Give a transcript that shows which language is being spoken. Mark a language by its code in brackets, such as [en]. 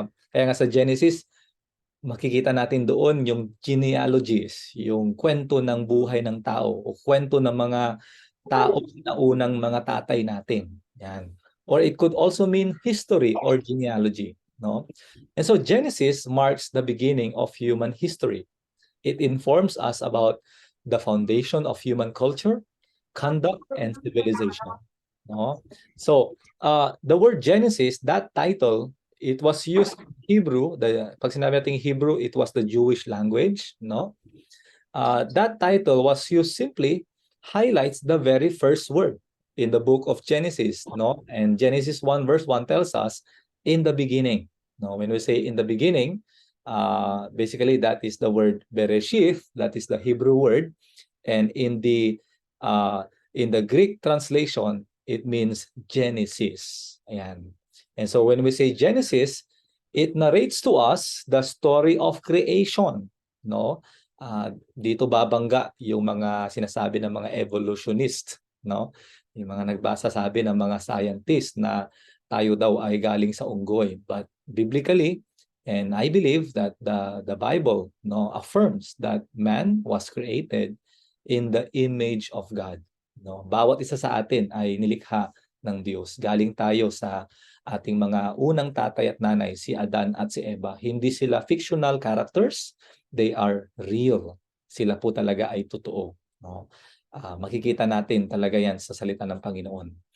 [tl] Kaya nga sa Genesis makikita natin doon yung genealogies, yung kwento ng buhay ng tao o kwento ng mga tao na unang mga tatay natin. Yan. [en] Or it could also mean history or genealogy, no? And so Genesis marks the beginning of human history. It informs us about the foundation of human culture, conduct, and civilization. No? So, the word Genesis, that title, it was used in Hebrew. [tl] Pag sinabi natin [en] Hebrew, it was the Jewish language. No? That title was used simply highlights the very first word in the book of Genesis. No? And Genesis 1 verse 1 tells us, in the beginning. No? When we say in the beginning, basically that is the word Bereshith, that is the Hebrew word, and in the Greek translation it means Genesis. Ayan. And so when we say Genesis, it narrates to us the story of creation, no? [tl] Dito babangga yung mga sinasabi ng mga evolutionist, no? Yung mga nagbasa sabi ng mga scientist na tayo daw ay galing sa unggoy, [en] but biblically, and I believe that the Bible, no, affirms that man was created in the image of God. No, bawat isa sa atin ay nilikha ng Diyos. Galing tayo sa ating mga unang tatay at nanay, si Adan at si Eva. [tl] Hindi sila [en] fictional characters, they are real. [tl] Sila po talaga ay totoo. No? Makikita natin talaga yan sa salita ng Panginoon.